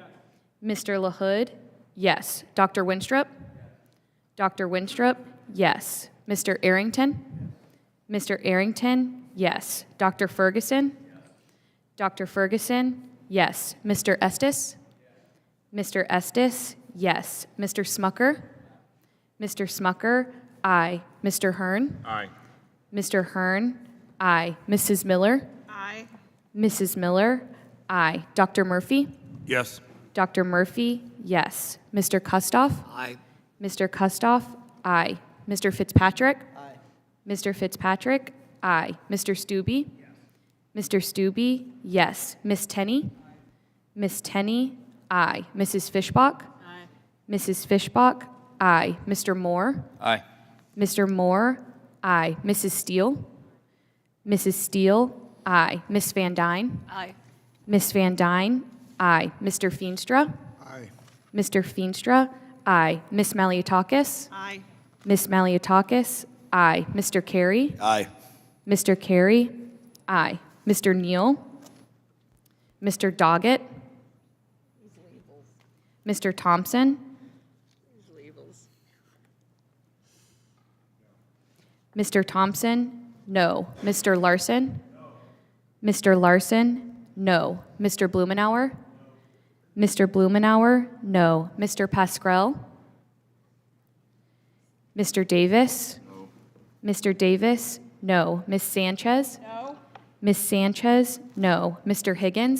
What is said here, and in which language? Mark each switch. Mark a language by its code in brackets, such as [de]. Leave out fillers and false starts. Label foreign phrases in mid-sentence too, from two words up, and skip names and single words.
[en] Mr. LaHood? Yes. Dr. Winstrup? Dr. Winstrup? Yes. Mr. Arrington? Mr. Arrington? Yes. Dr. Ferguson? Dr. Ferguson? Yes. Mr. Estes? Mr. Estes? Yes. Mr. Smucker? Mr. Smucker? Aye. Mr. Hearn? Aye. Mr. Hearn? Aye. Mrs. Miller? Aye. Mrs. Miller? Aye. Dr. Murphy? Yes. Dr. Murphy? Yes. Mr. Kustoff? Aye. Mr. Kustoff? Aye. Mr. Fitzpatrick? Aye. Mr. Fitzpatrick? Aye. Mr. Stube? Yes. Mr. Stube? Yes. Miss Tenney? Miss Tenney? Aye. Mrs. Fishbach? Aye. Mrs. Fishbach? Aye. Mr. Moore? Aye. Mr. Moore? Aye. Mrs. Steele? Mrs. Steele? Aye. Miss Van Dyne? Aye. Miss Van Dyne? Aye. Mr. Feenstra? Aye. Mr. Feenstra? Aye. Miss Maliotakis? Aye. Miss Maliotakis? Aye. Mr. Carey? Aye. Mr. Carey? Aye. Mr. Neal? Mr. Doggett? Mr. Thompson? Mr. Thompson? No. Mr. Larson? Mr. Larson? No. Mr. Blumenauer? Mr. Blumenauer? No. Mr. Pascrell? Mr. Davis? No. Mr. Davis? No. Ms. Sanchez? No. Ms. Sanchez? No. Mr. Higgins?